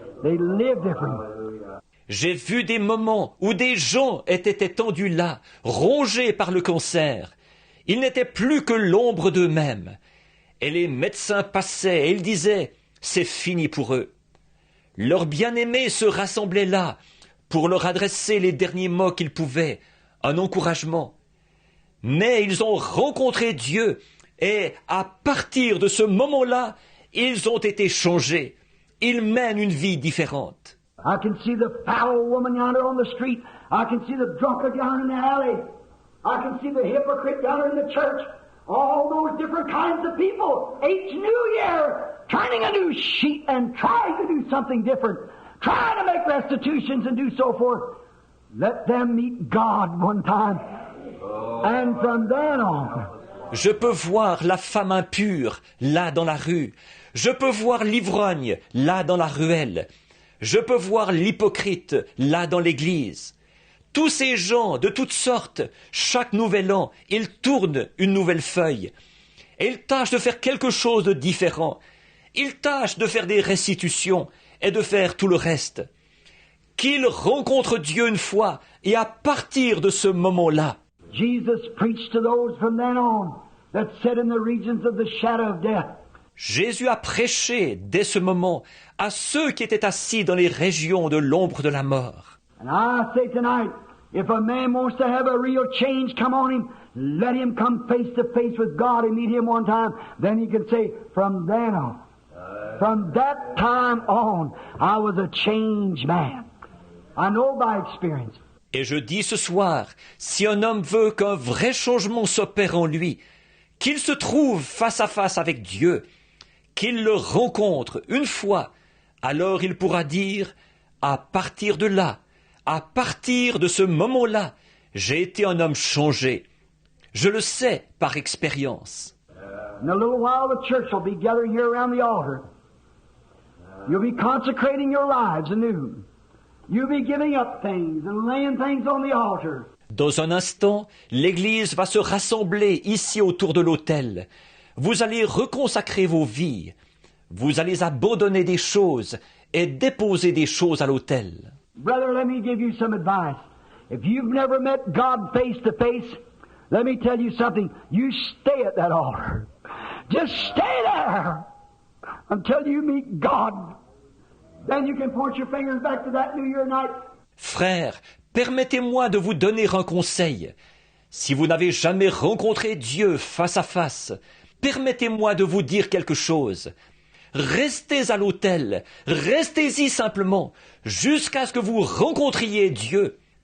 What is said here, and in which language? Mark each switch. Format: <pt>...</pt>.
<en>They lived different.</en> <fr>J'ai vu des moments où des gens étaient étendus là, rongés par le cancer. Ils n'étaient plus que l'ombre d'eux-mêmes. Et les médecins passaient et ils disaient « c'est fini pour eux ». Leurs bien-aimés se rassemblaient là pour leur adresser les derniers mots qu'ils pouvaient, un encouragement. Mais ils ont rencontré Dieu et à partir de ce moment-là, ils ont été changés. Ils mènent une vie différente.</fr> <en>I can see the foul woman yonder on the street. I can see the drunkard yonder in the alley. I can see the hypocrite yonder in the church. All those different kinds of people. Each new year, turning a new sheet and trying to do something different. Trying to make restitutions and do so forth. Let them meet God one time. And from then on.</en> <fr>Je peux voir la femme impure là dans la rue. Je peux voir l'ivrogne là dans la ruelle. Je peux voir l'hypocrite là dans l'église. Tous ces gens de toutes sortes, chaque nouvel an, ils tournent une nouvelle feuille. Et ils tâchent de faire quelque chose de différent. Ils tâchent de faire des restitutions et de faire tout le reste. Qu'ils rencontrent Dieu une fois et à partir de ce moment-là,</fr> <en>Jesus preached to those from then on that sat in the regions of the shadow of death.</en> <fr>Jésus a prêché dès ce moment à ceux qui étaient assis dans les régions de l'ombre de la mort.</fr> <en>And I say tonight, if a man wants to have a real change come on him, let him come face to face with God and meet him one time. Then he can say, from then on, from that time on, I was a changed man. I know by experience.</en> <fr>Et je dis ce soir, si un homme veut qu'un vrai changement s'opère en lui, qu'il se trouve face à face avec Dieu, qu'il le rencontre une fois, alors il pourra dire, à partir de là, à partir de ce moment-là, j'ai été un homme changé. Je le sais par expérience.</fr> <en>In a little while the church will be gathered here around the altar. You'll be consecrating your lives anew. You'll be giving up things and laying things on the altar.</en> <fr>Dans un instant, l'Église va se rassembler ici autour de l'autel. Vous allez reconsacrer vos vies. Vous allez abandonner des choses et déposer des choses à l'autel.</fr> <en>Brother, let me give you some advice. If you've never met God face to face, let me tell you something. You stay at that altar. Just stay there until you meet God. Then you can point your fingers back to that New Year night.</en> <fr>Frère, permettez-moi de vous donner un conseil. Si vous n'avez jamais rencontré Dieu face à face, permettez-moi de vous dire quelque chose. Restez à l'autel, restez-y simplement, jusqu'à ce que vous rencontriez Dieu.</fr>